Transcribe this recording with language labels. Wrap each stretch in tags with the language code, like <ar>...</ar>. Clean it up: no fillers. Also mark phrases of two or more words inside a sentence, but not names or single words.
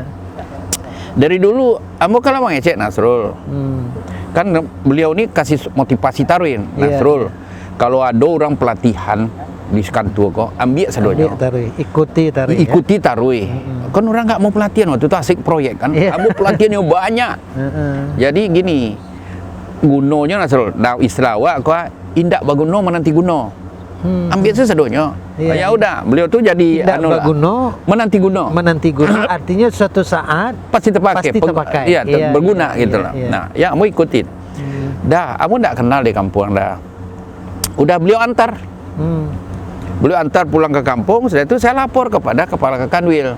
<id>Dari dulu, kamu kalau mengecek Nasrul, kan beliau ini kasih motivasi taruhin, Nasrul. Kalau ada orang pelatihan di kantor kok,</id> <min>ambil sadonya.</min> <id>Ikuti taruh. Ikuti taruh. Kan orang nggak mau pelatihan waktu itu asik proyek kan. Iya. Kamu pelatihannya banyak. Jadi gini, gunonya Nasrul.</id> <min>Nah istilah awak kok indak baguno menanti guno. Ambil sadonya.</min> <id>Iya. Ya udah, beliau tuh jadi Tidak anu lah.</id> <min>baguno, Menanti guno.</min> <id>menanti guna. Artinya suatu saat Pasti terpakai, Pasti terpakai. Iya, Iya, berguna iya, gitu iya, lah. iya. Nah, ya kamu ikutin. Dah, kamu nggak kenal di kampung dah. Udah beliau antar. Beliau antar pulang ke kampung. Setelah itu saya lapor kepada kepala Kanwil.</id>